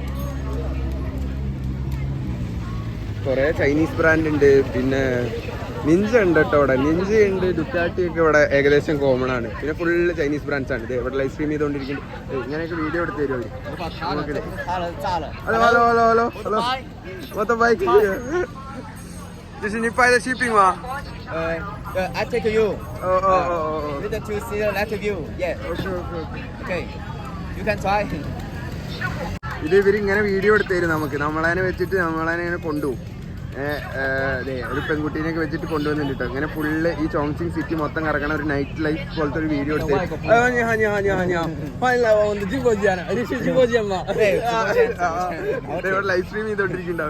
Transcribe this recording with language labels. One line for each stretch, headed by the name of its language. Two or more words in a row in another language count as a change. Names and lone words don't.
Malayalam: കുറേ
English: Chinese brand
Malayalam: ഉണ്ട്. പിന്നെ നിഞ്ച ഉണ്ട് കേട്ടോ ഇവിടെ. നിഞ്ച ഉണ്ട്, ഡുക്കാറ്റി ഒക്കെ ഇവിടെ ഏകദേശം കോമൺ ആണ്. പിന്നെ ഫുള്ള്
English: Chinese brands
Malayalam: ആണ്. ഇത് ഇവിടെ
English: live stream
Malayalam: ചെയ്തുകൊണ്ടിരിക്കുന്നത്. ഇങ്ങനെയൊക്കെ വീഡിയോ എടുത്ത് തരുമോ? ഹലോ മൊത്തം ബൈക്ക്.
Chinese: 就是你拍的视频吗
English: ？I take you. Oh. With the two-seater left view. Yeah. Okay. You can try.
Malayalam: ഇത് ഇവരിങ്ങനെ വീഡിയോ എടുത്ത് തരും നമുക്ക്. നമ്മളതിനെ വെച്ചിട്ട് നമ്മളതിനെ ഇങ്ങനെ കൊണ്ടുപോകും. അതെ, ഒരു പെൺകുട്ടീനെയൊക്കെ വെച്ചിട്ട് കൊണ്ടുവന്നിട്ട് കേട്ടോ. ഇങ്ങനെ ഫുള്ള് ഈ ചോങ്സിങ് സിറ്റി മൊത്തം കറങ്ങണ ഒരു
English: night life
Malayalam: പോലത്തെ ഒരു വീഡിയോ എടുത്ത്
English: live stream
Malayalam: ചെയ്തോണ്ടിരിക്കുന്നുണ്ട്.